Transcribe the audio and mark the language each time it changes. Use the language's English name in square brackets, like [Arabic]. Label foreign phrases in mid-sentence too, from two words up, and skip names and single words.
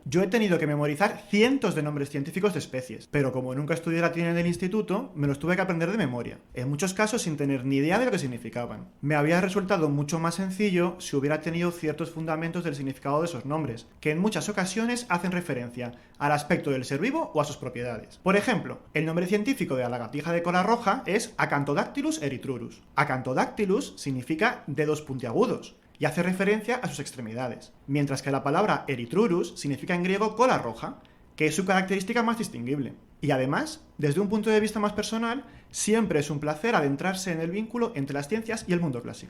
[Spanish] Yo he tenido que memorizar cientos de nombres científicos de especies, pero como nunca estudié latín en el instituto, me los tuve que aprender de memoria, en muchos casos sin tener ni idea de lo que significaban. Me habría resultado mucho más sencillo si hubiera tenido ciertos fundamentos del significado de esos nombres, que en muchas ocasiones hacen referencia al aspecto del ser vivo o a sus propiedades. Por ejemplo, el nombre científico de la lagartija de cola roja es Acanthodactylus erythrurus. Acanthodactylus significa dedos puntiagudos y hace referencia a sus extremidades, mientras que la palabra erythrurus significa en griego cola roja, que es su característica más distinguible. Y además, desde un punto de vista más personal, siempre es un placer adentrarse en el vínculo entre las ciencias y el mundo clásico.